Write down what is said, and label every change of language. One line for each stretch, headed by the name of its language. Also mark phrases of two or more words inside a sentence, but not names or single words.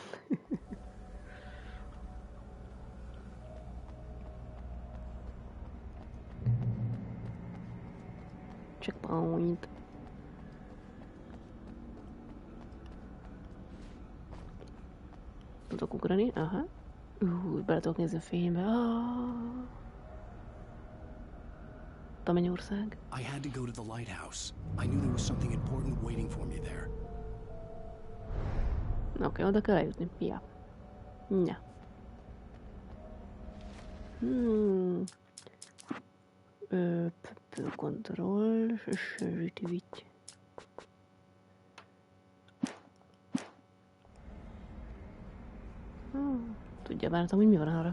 English: Checkpoint.
Hungarian: Tudok ugrani? Aha. Bele tudok nézni a fénybe. a mennyország.
English: I had to go to the lighthouse. I knew there was something important waiting for me there.
Hungarian: Oké, oda kell eljutni. Ja. Ja. Kontroll, sensitivity. Tudja már, hogy mi van arra.